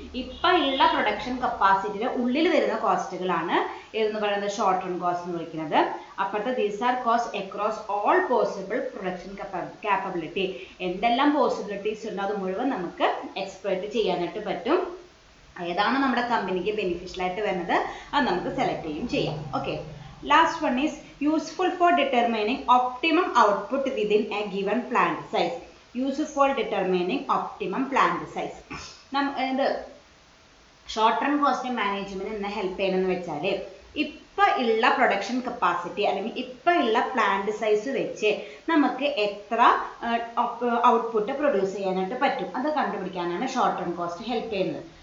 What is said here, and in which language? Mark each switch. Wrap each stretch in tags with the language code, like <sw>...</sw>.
<ml>ഇപ്പം ഉള്ള പ്രൊഡക്ഷൻ കപ്പാസിറ്റിയുടെ ഉള്ളിൽ വരുന്ന കോസ്റ്റുകളാണ് എന്ന് പറയുന്നത് ഷോർട്ട് റൺ കോസ്റ്റ് എന്ന് വിളിക്കുന്നത്.</ml> <en>അപ്പോഴത്തെ these are cost across all possible production capability.</en> <ml>എന്തെല്ലാം പോസിബിലിറ്റീസ് ഉണ്ടോ അത് മുഴുവൻ നമുക്ക് എക്സ്പ്ലോയിറ്റ് ചെയ്യാനായിട്ട് പറ്റും. ഏതാണ് നമ്മുടെ കമ്പനിക്ക് ബെനിഫിഷ്യൽ ആയിട്ട് വരുന്നത് അത് നമുക്ക് സെലക്ട് ചെയ്യും ചെയ്യാം. Okay,</ml> <en>Last one is useful for determining optimum output within a given plant size. Useful for determining optimum plant size.</en> <ml>ഇത് ഷോർട്ട് റൺ കോസ്റ്റ് മാനേജ്മെന്റ് എന്നെ ഹെൽപ്പ് ചെയ്യണമെന്ന് വെച്ചാൽ ഇപ്പം ഉള്ള പ്രൊഡക്ഷൻ കപ്പാസിറ്റി അല്ലെങ്കിൽ ഇപ്പം ഉള്ള പ്ലാന്റ് സൈസ് വെച്ച് നമുക്ക് എത്ര ഔട്ട്പുട്ട് പ്രൊഡ്യൂസ് ചെയ്യാനായിട്ട് പറ്റും അത് കണ്ടുപിടിക്കാനാണ് ഷോർട്ട് റൺ കോസ്റ്റ് ഹെൽപ്പ് ചെയ്യുന്നത്.</ml>